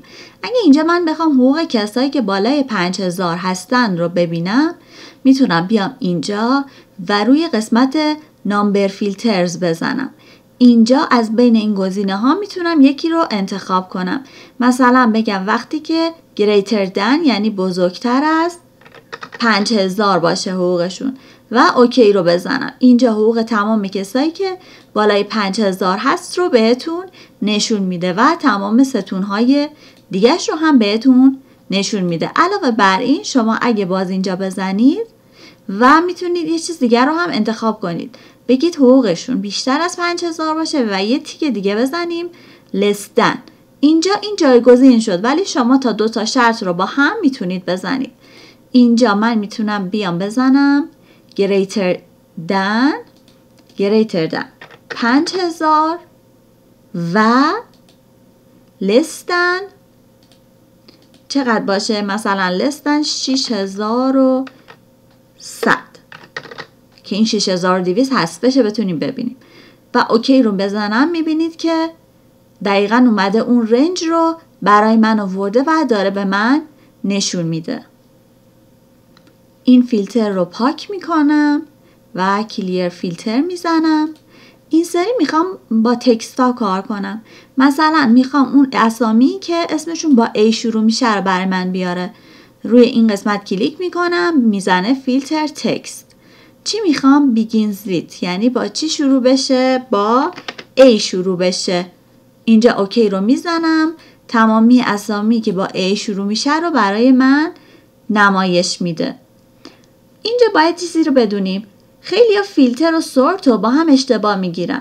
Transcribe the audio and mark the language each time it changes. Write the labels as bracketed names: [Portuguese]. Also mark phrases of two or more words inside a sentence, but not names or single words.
[Persian] اگه اینجا من بخوام حقوق کسایی که بالای 5000 هستن رو ببینم، میتونم بیام اینجا و روی قسمت [English] number filters [Persian] بزنم. اینجا از بین این گزینه ها میتونم یکی رو انتخاب کنم. مثلا بگم وقتی که [English] greater than، [Persian] یعنی بزرگتر از 5000 باشه حقوقشون، و اوکی رو بزنم. اینجا حقوق تمام کسایی که بالای 5000 هست رو بهتون نشون میده و تمام ستونهای دیگهش رو هم بهتون نشون میده. علاوه بر این شما اگه باز اینجا بزنید و میتونید یه چیز دیگر رو هم انتخاب کنید. بگید حقوقشون بیشتر از 5000 باشه و یه تیک دیگه بزنیم [English] less than. [Persian] اینجا این جایگزین شد، ولی شما تا 2 تا شرط رو با هم میتونید بزنید. اینجا من میتونم بیام بزنم [English] greater than 5000 [Persian] و [English] less than [Persian] چقدر باشه؟ مثلا [English] less than [Persian] 6100 که این 6200 هست بشه بتونیم ببینیم و اوکی رو بزنم. میبینید که دقیقاً اومده اون رنج رو برای من آورده و داره به من نشون میده. این فیلتر رو پاک میکنم و [English] clear filter [Persian] میزنم. این سری میخوام با تکستا کار کنم. مثلا میخوام اون اسامی که اسمشون با A شروع میشه رو برای من بیاره. روی این قسمت کلیک میکنم، میزنه [English] filter text. [Persian] چی میخوام؟ [English] begins with، [Persian] یعنی با چی شروع بشه؟ با A شروع بشه. اینجا اوکی رو میزنم. تمامی اسامی که با A شروع میشه رو برای من نمایش میده. اینجا باید چیزی رو بدونیم. خیلی فیلتر و سورت رو با هم اشتباه میگیرن.